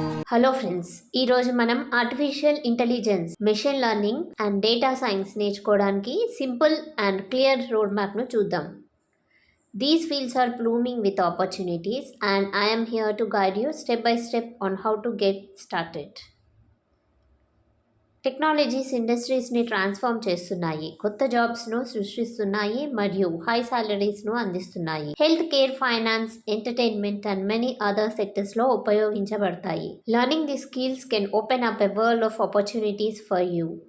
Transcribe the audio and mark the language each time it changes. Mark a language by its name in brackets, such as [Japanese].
[Telugu] Hello friends, ఈరోజు మనం artificial intelligence, machine learning and data science నేర్చుకోవడానికి సింపుల్ అండ్ క్లియర్ రోడ్ మ్యాప్ను చూద్దాం. [English] These fields are blooming with opportunities and I am here to guide you step by step on how to get started. [Telugu] Technologies ఇండస్ట్రీస్ని transform చేస్తున్నాయి, కొత్త జాబ్స్ను సృష్టిస్తున్నాయి మరియు high సాలరీస్ను అందిస్తున్నాయి. Health care, finance, entertainment and many other సెక్టర్స్లో ఉపయోగించబడతాయి. [English] Learning the skills can open up a world of opportunities for you.